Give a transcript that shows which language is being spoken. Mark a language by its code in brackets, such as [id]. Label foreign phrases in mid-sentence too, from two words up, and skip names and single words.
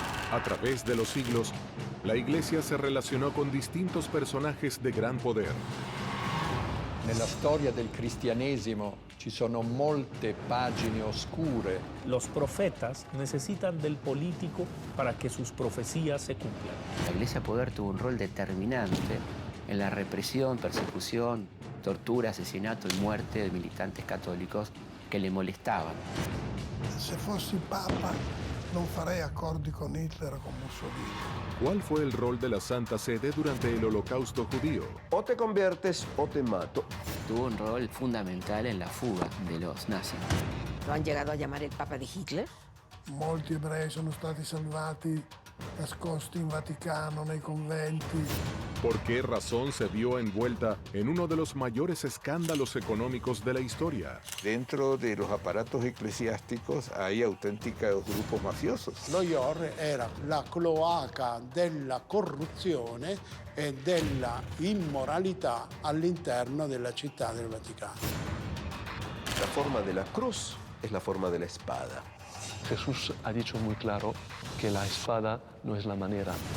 [es] A través de los siglos, la Iglesia se relacionó con distintos personajes de gran poder. [it] Nella storia del cristianesimo ci sono molte pagine oscure. [es] Los profetas necesitan del político para que sus profecías se cumplan. La Iglesia Poder tuvo un rol determinante en la represión, persecución, tortura, asesinato y muerte de militantes católicos que le molestaban. [it] Se fossi Papa non farei accordi con Hitler o con Mussolini. [es] ¿Cuál fue el rol de la Santa Sede durante el Holocausto judío? O te conviertes o te mato. Tuvo un rol fundamental en la fuga de los nazis. ¿Lo han llegado a llamar el Papa de Hitler? [it] Molti ebrei sono stati salvati, nascosti in Vaticano, nei conventi. [es] ¿Por qué razón se vio envuelta en uno de los mayores escándalos económicos de la historia? Dentro de los aparatos eclesiásticos hay auténticos grupos mafiosos. [it] Lo IOR era la cloaca della corruzione e della immoralità all'interno della città del Vaticano. [es] La forma de la cruz es la forma de la espada. Jesús ha dicho muy claro que la espada no es la manera.